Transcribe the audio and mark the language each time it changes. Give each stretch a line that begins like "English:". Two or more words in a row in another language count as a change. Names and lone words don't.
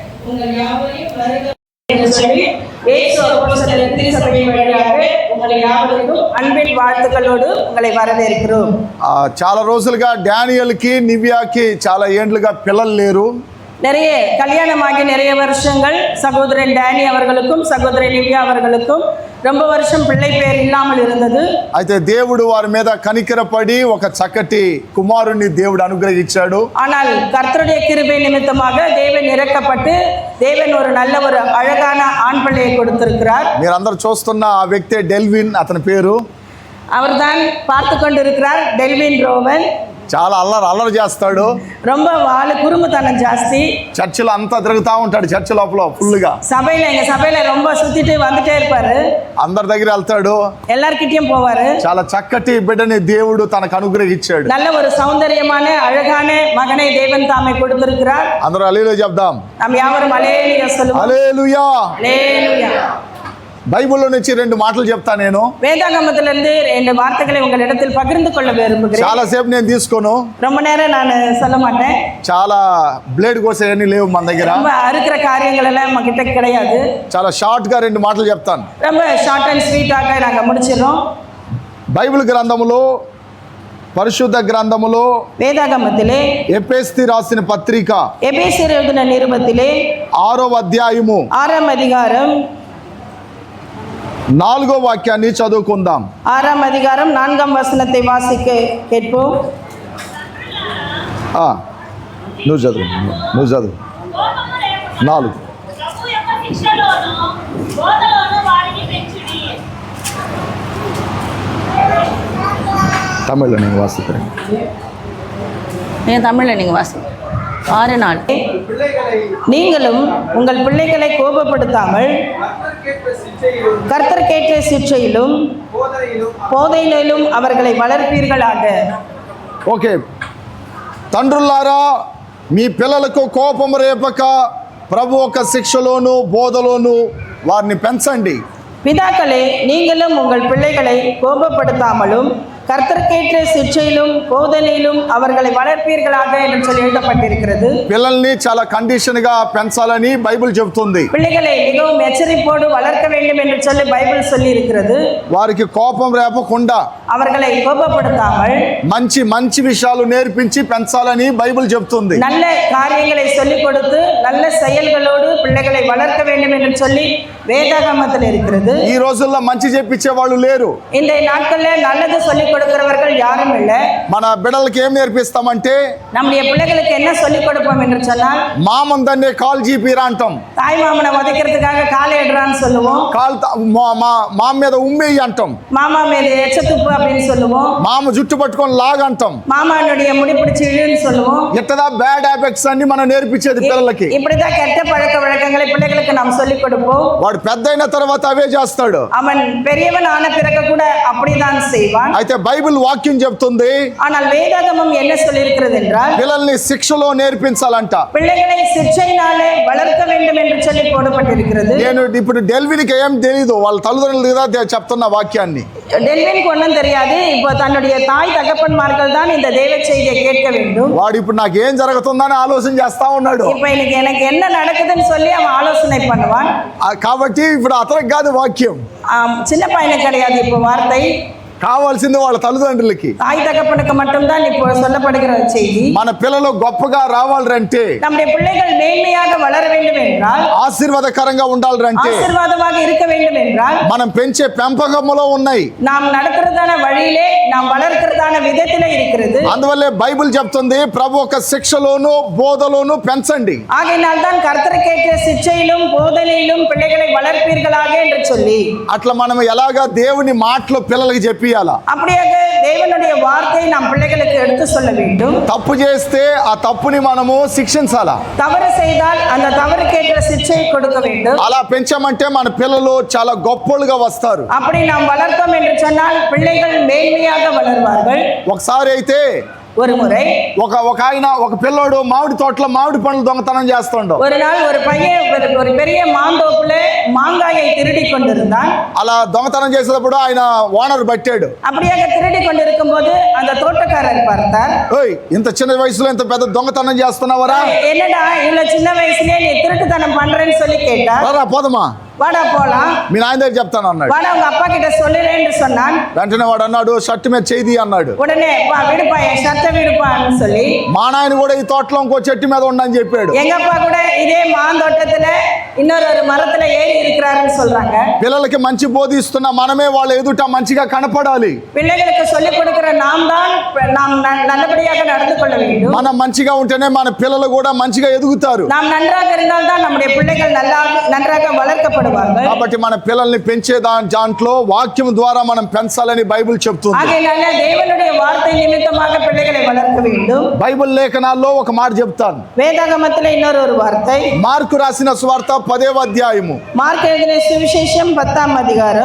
Tamil: உங்கள் யாவரையும் வருக என்று சொல்லி இயேசு அப்போஸ்தலர் திருச்சபை வழியாக உங்கள் யாவருக்கும் அன்பின் வாழ்த்துக்களோடு உங்களை வரவேற்கிறோம்.
Telugu: చాలా రోజులుగా డానియల్కి నివ్యాకి చాలా ఏండ్లుగా పిల్లలు లేరు.
Tamil: நிறைய கல்யாணமாகி நிறைய வருஷங்கள் சகோதரன் டேனி அவர்களுக்கும் சகோதரன் நிவ்யா அவர்களுக்கும் ரொம்ப வருஷம் பிள்ளை பேர் இல்லாமல் இருந்தது.
Telugu: అయితే దేవుడు వారి మీద కనికరపడి ఒక చక్కటి కుమారుని దేవుడు అనుగ్రహించాడు.
Tamil: ஆனால் கர்த்தருடைய கிருபை நிமித்தமாக தேவன் இறக்கப்பட்டு தேவன் ஒரு நல்ல ஒரு அழகான ஆண் பிள்ளையை கொடுத்திருக்கிறார்.
Telugu: మీరందరూ చూస్తున్న ఆ వ్యక్తే డెల్విన్, అతని పేరు.
Tamil: அவர்தான் பார்த்து கொண்டிருக்கிறார் டெல்வின் ரோவன்.
Telugu: చాలా అల్లరి చేస్తాడు.
Tamil: ரொம்ப குறும்புத்தனம் ஜாஸ்தி.
Telugu: చర్చిలో అంతా తిరుగుతూ ఉంటాడు. చర్చి లోపల ఫుల్గా
Tamil: எங்க சபையில ரொம்ப சுத்திட்டு வந்துட்டே இருப்பாரு.
Telugu: అందరి దగ్గర వెళ్తాడు,
Tamil: எல்லார்கிட்டயும் போவாரு.
Telugu: చాలా చక్కటి బిడ్డని దేవుడు తనకు అనుగ్రహించాడు.
Tamil: நல்ல ஒரு சௌந்தரியமான அழகான மகனை தேவன் தாமே கொடுத்திருக்கிறார்.
Telugu: అందరూ హల్లెలూయా చెప్దాం.
Tamil: நாம் யாவரும் హల్లెలూయా சொல்லுவோம்.
Telugu: హల్లెలూయా హల్లెలూయా. బైబిల్లో నుంచి రెండు మాటలు చెప్తా. నేను
Tamil: வேதாகமத்திலிருந்து ரெண்டு வார்த்தைகளை உங்களிடத்தில் பகிர்ந்து கொள்ள விரும்புகிறேன்.
Telugu: చాలా సేపు నేను తీసుకోను,
Tamil: ரொம்ப நேரம் நான் சொல்ல மாட்டேன்.
Telugu: చాలా బ్లేడ్ కోసేయని లేవు మన దగ్గర.
Tamil: ரொம்ப அறுக்கிற காரியங்கள் எல்லாம் நம்ம கிட்ட கிடையாது.
Telugu: చాలా షార్ట్ గా రెండు మాటలు చెప్తాను.
Tamil: ரொம்ப
English: short and sweetஆக
Tamil: நாங்க முடிச்சிரோம்.
Telugu: బైబిల్ గ్రంథములో, పరిశుద్ధ గ్రంథములో
Tamil: வேதாகமத்திலே
Telugu: ఎఫెసీ రాసిన పత్రిక
Tamil: எபேசியர் எழுதின நிருபத்திலே
Telugu: 6వ అధ్యాయము
Tamil: 6వ அதிகாரம்
Telugu: 4వ వాక్యాన్ని చదువుకుందాం.
Tamil: 6వ அதிகாரம் 4వ వచనத்தை వాసిక கேட்போம்.
Telugu: నువ్వు చదువు 4.
Tamil: தமிழ்ல நீங்க வாசிக்கிறேன். தமிழ்ல நீங்க வாசி. 6:4 நீங்களும் உங்கள் பிள்ளைகளை கோபப்படுத்தாமல் கர்த்தருக்கேற்ற சிற்றையிலும் போதனையிலும் அவர்களை வளர்ப்பீர்களாக.
Telugu: ఓకే, తండ్రులారా మీ పిల్లలకు కోపం రేపక ప్రభు యొక్క శిక్షలోను బోధలోను వారిని పెంచండి.
Tamil: பிதாக்களே நீங்களும் உங்கள் பிள்ளைகளை கோபப்படுத்தாமலும் கர்த்தருக்கேற்ற சிற்றையிலும் போதனையிலும் அவர்களை வளர்ப்பீர்களாக என்று சொல்லி எழுதப்பட்டிருக்கிறது.
Telugu: పిల్లల్ని చాలా కండిషన్ గా పెంచాలని బైబిల్ చెబుతుంది.
Tamil: பிள்ளைகளை மிகவும் எச்சரிப்போடு வளர்க்க வேண்டும் என்று சொல்லி பைபிள் சொல்லி இருக்கிறது.
Telugu: వారికి కోపం రేపకుండా
Tamil: அவர்களை கோபப்படுத்தாமல்
Telugu: మంచి మంచి విషయాలు నేర్పించి పెంచాలని బైబిల్ చెబుతుంది.
Tamil: நல்ல காரியங்களை சொல்லிக் கொடுத்து நல்ல செயல்களோடு பிள்ளைகளை வளர்க்க வேண்டும் என்று சொல்லி வேதாகமத்தில் இருக்கிறது.
Telugu: ఈ రోజుల్లో మంచి చెప్పించే వాళ్ళు లేరు.
Tamil: இந்த நாட்கள்ல நல்லது சொல்லிக் கொடுக்கிறவர்கள் யாரும் இல்லை.
Telugu: మన బిడ్డలకి ఏం నేర్పిస్తామంటే,
Tamil: நம்முடைய பிள்ளைகளுக்கு என்ன சொல்லிக் கொடுப்போம் என்று சொன்னால்,
Telugu: మామం దాన్ని కాల్ జీపీరా అంటాం.
Tamil: தாய் மாமனை உதைக்கிறதுக்காக காலை எடுறான்னு சொல்லுவோம்.
Telugu: మామ మీద ఉమ్మేయి అంటాం.
Tamil: மாமா மீது எச்சத்துப்பு அப்படின்னு சொல்லுவோம்.
Telugu: మామ జుట్టు పట్టుకొని లాగంటాం.
Tamil: மாமானுடைய முடி பிடிச்சி இழுன்னு சொல்லுவோம்.
Telugu: ఇట్టదా
English: bad habits
Telugu: అన్ని మనం నేర్పించేది పిల్లలకి.
Tamil: இப்படிதான் கெட்ட பழக்க வழக்கங்களை பிள்ளைகளுக்கு நாம் சொல்லிக் கொடுப்போம்.
Telugu: వాడు పెద్ద అయిన తర్వాత అవే చేస్తాడు.
Tamil: அவன் பெரியவன் ஆன பிறகு கூட அப்படிதான் செய்வான்.
Telugu: అయితే బైబిల్ వాక్యం చెప్తుంది,
Tamil: ஆனால் வேதாகமம் என்ன சொல்லி இருக்கிறது என்றால்,
Telugu: పిల్లల్ని శిక్షలో నేర్పించాలంట.
Tamil: பிள்ளைகளை சிற்றையினாலே வளர்க்க வேண்டும் என்று சொல்லி போடப்பட்டிருக்கிறது.
Telugu: నేను ఇప్పుడు డెల్విన్కి ఏం తెలియదు, వాళ్ళ తల్లిదండ్రులు కదా చెప్తున్న వాక్యాన్ని.
Tamil: டெல்வினுக்கு ஒன்றும் தெரியாது. இப்போ தன்னுடைய தாய் தகப்பன்மார்கள் தான் இந்த தேவ செய்தியை கேட்க வேண்டும்.
Telugu: వాడు ఇప్పుడు నాకు ఏం జరుగుతుందని ఆలోచన చేస్తా ఉన్నాడు.
Tamil: இப்போ எனக்கு என்ன நடக்குதுன்னு சொல்லி அவன் ஆலோசனை பண்ணுவான்.
Telugu: కాబట్టి ఇప్పుడు అతనికి కాదు వాక్యం,
Tamil: சின்ன பையனுக்கு கிடையாது இப்போ வார்த்தை.
Telugu: కావాల్సింది వాళ్ళ తల్లిదండ్రులకి,
Tamil: தாய் தகப்பனுக்கு மட்டும்தான் இப்போ சொல்லப்படுகிற செய்தி.
Telugu: మన పిల్లలు గొప్పగా రావాలంటే,
Tamil: நம்முடைய பிள்ளைகள் மேன்மையாக வளர வேண்டும் என்றால்,
Telugu: ఆశీర్వాదకరంగా ఉండాలంటే,
Tamil: ஆசீர்வாதமாக இருக்க வேண்டும் என்றால்,
Telugu: మనం పెంచే పెంపకములో ఉన్నాయి,
Tamil: நாம் நடக்கிறதான வழியிலே நாம் வளர்க்கிறதான விதத்திலே இருக்கிறது.
Telugu: అందువల్లే బైబిల్ చెప్తుంది ప్రభు ఒక శిక్షలోను బోధలోను పెంచండి.
Tamil: ஆகையினால் தான் கர்த்தருக்கேற்ற சிற்றையிலும் போதனையிலும் பிள்ளைகளை வளர்ப்பீர்களாக என்று சொல்லி,
Telugu: అట్లా మనం ఎలాగా దేవుని మాటలు పిల్లలకి చెప్పి
Tamil: அப்படியாக தேவனுடைய வார்த்தையை நாம் பிள்ளைகளுக்கு எடுத்து சொல்ல வேண்டும்.
Telugu: తప్పు చేస్తే ఆ తప్పుని మనము శిక్షించాలా.
Tamil: தவறு செய்தால் அந்த தவறுக்கேற்ற சிக்ஷையை கொடுக்க வேண்டும்.
Telugu: అలా పెంచామంటే మన పిల్లలు చాలా గొప్పలుగా వస్తారు.
Tamil: அப்படி நாம் வளர்த்தோம் என்று சொன்னால் பிள்ளைகள் மேன்மையாக வளர்வார்கள்.
Telugu: ఒకసారి అయితే
Tamil: ஒரு முறை
Telugu: ఒక ఆయన ఒక పిల్లోడు మామిడి తోటలో మామిడి పండ్లు దొంగతనం చేస్తుండు.
Tamil: ஒரு நாள் ஒரு பையன் ஒரு பெரிய மாந்தோப்புல மாங்காயை திருடி கொண்டிருந்தான்.
Telugu: అలా దొంగతనం చేసేటప్పుడు ఆయన ఓనర్ పట్టాడు.
Tamil: அப்படியாக திருடி கொண்டிருக்கும் போது அந்த தோட்டக்காரர் பார்த்தார்.
Telugu: ఓయ్, ఇంత చిన్న వయసులో ఇంత పెద్ద దొంగతనం చేస్తున్నావరా?
Tamil: என்னடா இவ்வளவு சின்ன வயசுலயே நீ திருட்டு திருட்டுத்தனம் பண்றேன்னு சொல்லி கேட்டா,
Telugu: రారా పోదమా,
Tamil: வாடா போலாம்,
Telugu: మీ నాయన దగ్గర చెప్తాను అన్నాడు.
Tamil: வாடா உங்க அப்பா கிட்ட சொல்லுறேன் என்று சொன்னான்.
Telugu: వెంటనే వాడు అన్నాడు, షర్ట్ మీద చేయి అన్నాడు.
Tamil: உடனே பா விடுப்பா, என் சட்டை விடுப்பான்னு சொல்லி,
Telugu: మా నాయన కూడా ఈ తోటలో ఇంకో చెట్టు మీద ఉండని చెప్పాడు.
Tamil: எங்க அப்பா கூட இதே மாந்தோட்டத்துல இன்னொரு மரத்துல ஏறி இருக்கிறாருன்னு சொல்றாங்க.
Telugu: పిల్లలకి మంచి బోధిస్తున్న మనమే వాళ్ళ ఎదుట మంచిగా కనపడాలి.
Tamil: பிள்ளைகளுக்கு சொல்லிக் கொடுக்கிற நாம் தான் நாம் நல்லபடியாக நடந்து கொள்ள வேண்டும்.
Telugu: మనం మంచిగా ఉంటేనే మన పిల్లలు కూడా మంచిగా ఎదుగుతారు.
Tamil: நாம் நன்றாக இருந்தால் தான் நம்முடைய பிள்ளைகள் நன்றாக வளர்க்கப்படுவார்கள்.
Telugu: కాబట్టి మన పిల్లల్ని పెంచే దాంట్లో వాక్యం ద్వారా మనం పెంచాలని బైబిల్ చెప్తుంది.
Tamil: ஆகையால தேவனுடைய வார்த்தை நிமித்தமாக பிள்ளைகளை வளர்க்க வேண்டும்.
Telugu: బైబిల్ లేఖనాల్లో ఒక మాట చెప్తాను.
Tamil: வேதாகமத்தில் இன்னொரு வார்த்தை,
Telugu: మార్కు రాసిన సువార్త 10వ అధ్యాయము
Tamil: మార్కు எழுதின சுவிசேஷம் 10ஆம் அதிகாரம்